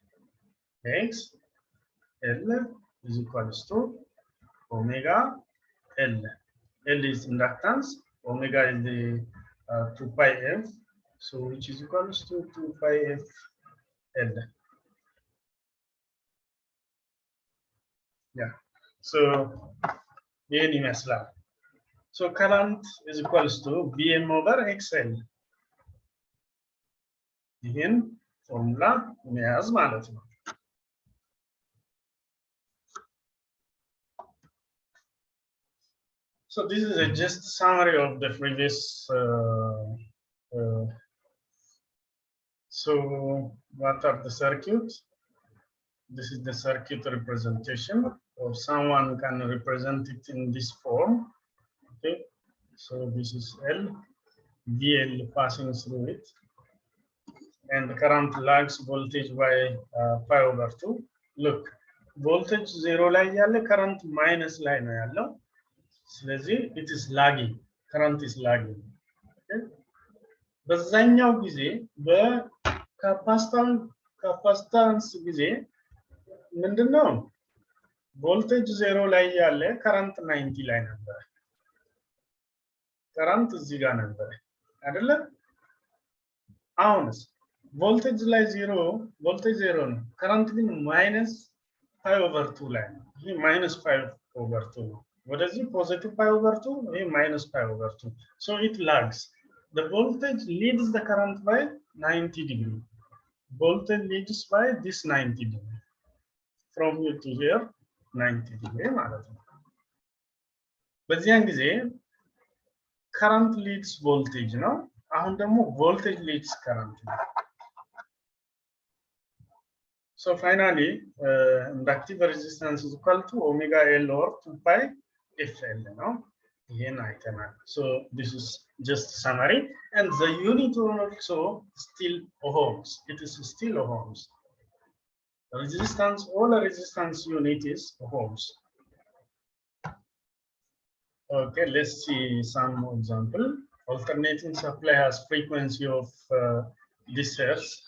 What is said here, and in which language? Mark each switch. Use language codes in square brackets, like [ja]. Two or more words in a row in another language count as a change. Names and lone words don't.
[en] XL is equals to omega L. L is inductance, omega is the 2 pi F, so which is equals to 2 pi F L. Yeah, so [am] ይህን ይመስላል. [en] So current is equals to VM over XL. [am] ይህን ፎርሙላ መያዝ ማለት ነው. [en] So this is a just summary of the previous so what are the circuits? This is the circuit representation, or someone can represent it in this form. Okay, so this is L, VL passing through it, and the current lags voltage by pi over 2. Look, voltage [am] 0 ላይ ያለ [en] current minus [am] ላይ ነው ያለው. [en] ስለዚህ it is lagging, current is lagging. [am] Okay, በዛኛው ጊዜ በካፓሲታንስ ጊዜ ምንድነው ቮልቴጅ 0 ላይ ያለ current 90 ላይ ነበር. current እዚህ ጋር ነበር አይደለ? አሁንስ ቮልቴጅ ላይ 0 ቮልቴጅ 0 ነው, current ግን [en] minus pi over 2 [am] ላይ ነው. ይሄ [en] minus pi over 2 [am] ነው. ወደዚህ [en] positive pi over 2, [am] ይሄ [en] minus pi over 2. So it lags. The voltage leads the current by 90 degree. Voltage leads by this 90 degree. From here to here 90 degree [am] ማለት ነው. በዚያን ጊዜ [en] current leads voltage [am] ነው. አሁን ደግሞ [en] voltage leads current [am] ነው. [en] So finally inductive resistance is equal to omega L or 2 pi FL ነው. [am] ይሄን አይተናል. [en] So this is just summary, and the unit also still ohms. It is still ohms. Resistance, all resistance unit is ohms. Okay, let's see some more example. Alternating supply has frequency of this hertz.